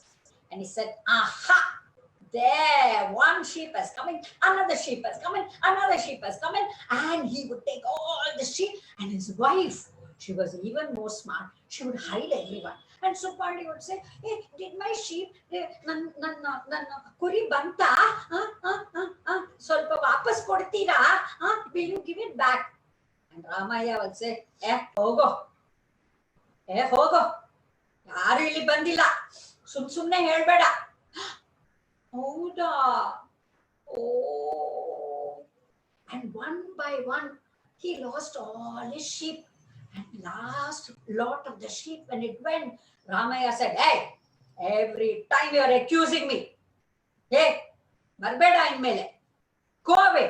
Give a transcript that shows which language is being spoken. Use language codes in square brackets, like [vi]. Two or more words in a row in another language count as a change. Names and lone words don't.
[en] And he said, aha, there, one sheep has come in, another sheep has come in, another sheep has come in. And he would take all the sheep, and his wife, she was even more smart. She would hide everyone. And Supandi would say, hey, did my sheep, [kn] ಕುರಿ ಬಂತ, ಸ್ವಲ್ಪ ವಾಪಸ್ ಕೊಡ್ತೀರಾ, [en] will you give it back? And Ramaya would say, hogo. [kn] ಹೋಗೋ ಯಾರು ಇಲ್ಲಿ ಬಂದಿಲ್ಲ ಸುಮ್ನೆ ಹೇಳ್ಬೇಡ ಹೌದಾ [en] oh and one by one he lost all his sheep, and last lot of the sheep when it went, Ramaya said, hey, Every time you are accusing me. Hey, [kn] ಬರಬೇಡ ಇನ್ಮೇಲೆ. [en] Go away.